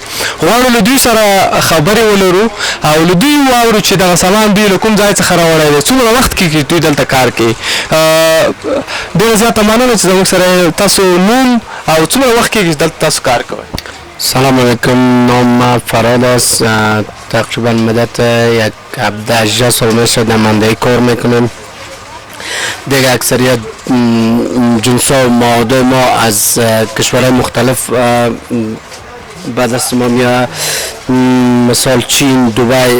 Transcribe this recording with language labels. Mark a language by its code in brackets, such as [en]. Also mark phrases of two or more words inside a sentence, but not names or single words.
[ps] غواړو له دوی سره خبرې ولرو او له دوی واورو چې دغه سامان دوی له کوم ځای څخه راوړی دی، څومره وخت کېږي دوی دلته کار کوي. ډېره زیاته مننه چې زموږ سره تاسو نوم او څومره وخت کېږي چې دلته تاسو کار کوئ؟ [fa] سلام علیکم، نام فراد است. تقریبا مدت یک 18 سال میشه در مندهی کار میکنم. دیگه اکثریت جنس و مواد ما از کشورهای مختلف به دست ما میاد، مثال چین، دبی.